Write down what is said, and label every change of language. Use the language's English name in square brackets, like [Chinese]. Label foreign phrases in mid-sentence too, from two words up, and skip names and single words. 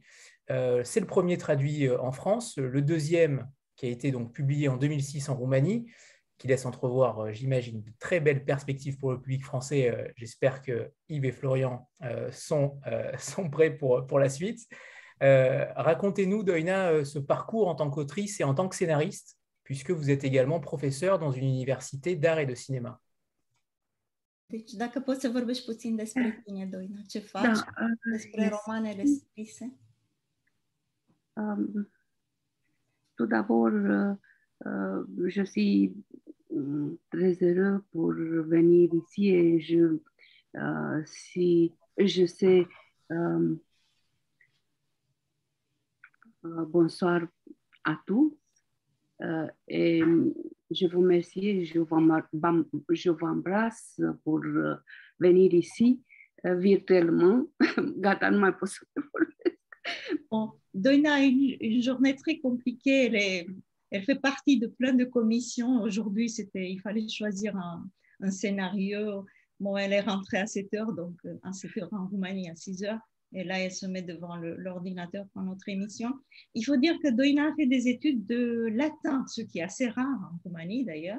[French] C'est le premier traduit en France, le deuxième qui a été donc publié en 2006 en Roumanie, qui laisse entrevoir, j'imagine, de très belles perspectives pour le public français. J'espère que Yves et Florian sont prêts pour la suite. Racontez-nous, Doina, ce parcours en tant qu'autrice et en tant que scénariste, puisque vous êtes également professeur dans une université d'art et de cinéma. [Romanian] Deci, dacă poți să vorbești puțin despre tine, Doina, ce faci, despre romanele scrise. [French] Tout d'abord, je suis très heureux pour venir ici et je sais bonsoir à tous et je vous remercie et je vous embrasse pour venir ici virtuellement. [Romanian] Gata, nu mai pot să vorbesc. [French] Bon, Doina a une journée très compliquée. Elle fait partie de plein de commissions. Aujourd'hui, il fallait choisir un scénario. Bon, elle est rentrée à 7 heures, donc à 7 heures en Roumanie, à 6 heures. Et là, elle se met devant l'ordinateur pour notre émission. Il faut dire que Doina a fait des études de latin, ce qui est assez rare en Roumanie d'ailleurs.